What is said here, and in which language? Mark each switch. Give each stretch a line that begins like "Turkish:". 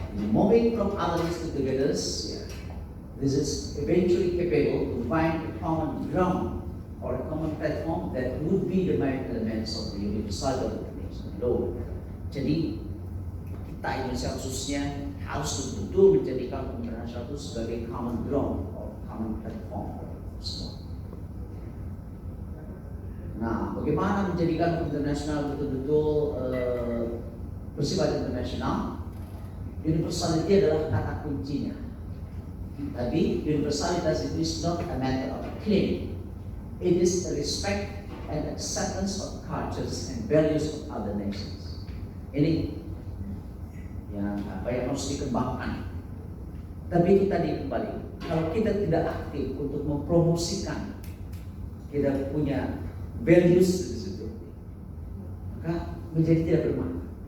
English: Moving from otherness to togetherness, this is eventually capable to find a common ground or a common platform that would be the main elements of the universal international law.
Indonesian: Jadi kita Indonesia khususnya harus betul-betul menjadikan hukum internasional itu sebagai
English: common ground or common platform
Indonesian: semua. Nah, bagaimana menjadikan hukum internasional betul-betul bersifat internasional? Universality adalah kata kuncinya. Tapi universalitas itu
English: is not a matter of claim. It is the respect and acceptance of cultures and values of other nations.
Indonesian: Ini yang harus dikembangkan. Tapi itu tadi kembali, kalau kita tidak aktif untuk mempromosikan kita punya values di situ, maka menjadi tidak bermakna.